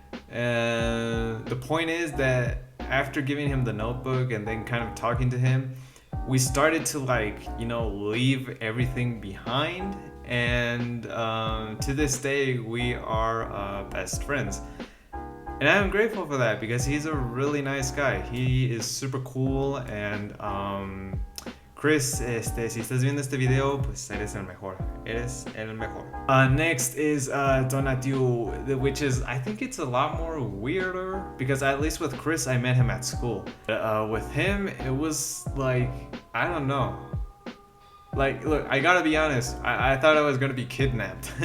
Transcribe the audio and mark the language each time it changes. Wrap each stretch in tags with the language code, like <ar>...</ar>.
<en>The point is that after giving him the notebook and then kind of talking to him, we started to, like, you know, leave everything behind. And to this day, we are best friends. And I'm grateful for that, because he's a really nice guy. He is super cool, and Chris,</en> <es>si estás viendo este video, pues eres el mejor. Eres el mejor.</es> <en>Next is Donatiu, which is, I think it's a lot more weirder, because at least with Chris, I met him at school. With him, it was like, I don't know. Like, look, I gotta be honest, I thought I was gonna be kidnapped.</en>